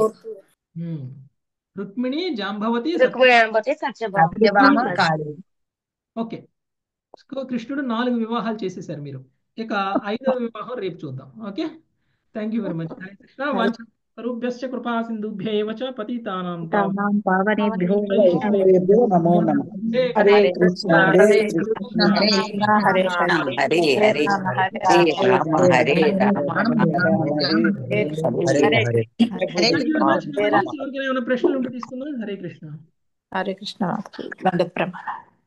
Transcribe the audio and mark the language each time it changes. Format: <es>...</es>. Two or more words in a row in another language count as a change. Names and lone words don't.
<te>రుక్మిణి, జాంబవతి, సత్యభామ కాళి. ఓకే, కృష్ణుడు 4 వివాహాలు చేసేసారు మీరు. ఇక 5వ వివాహం రేపు చూద్దాం. ఓకే,</te> <en>thank you very much.</en> <sa>हरे कृष्ण. वाञ्छाकल्पतरुभ्यश्च कृपा सिन्धुभ्यैव च पतितानां पावनेभ्यो नमो नमः. हरे कृष्ण हरे कृष्ण हरे हरे हरे राम हरे राम.</sa> <te>ఏమైనా ప్రశ్నలు ఉంటే తీసుకుందాం.</te> <sa>हरे कृष्ण. हरे कृष्ण.</sa> <te>దండ ప్రమాణం.</te>